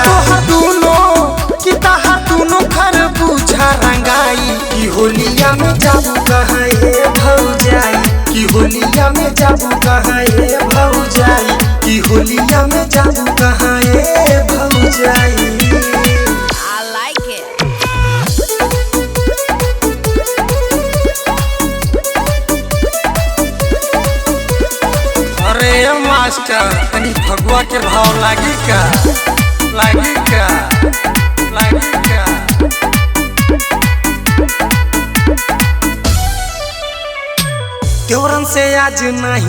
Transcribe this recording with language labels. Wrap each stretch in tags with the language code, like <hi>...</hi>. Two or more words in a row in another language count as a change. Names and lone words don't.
<bho>कि तहार दूनो घर बुझा रंगाई कि होलिया में जाबू कहाँ ये भौजाई कि होलिया में जाबू कहाँ ये भौजाई कि होलिया में जाबू कहाँ ये भौजाई।</bho> <en>I like it।</en> <bho>अरे मास्टर तनी फगुआ के भाव लागी का लागी का लागी का। त्योरन से आज नहीं</bho>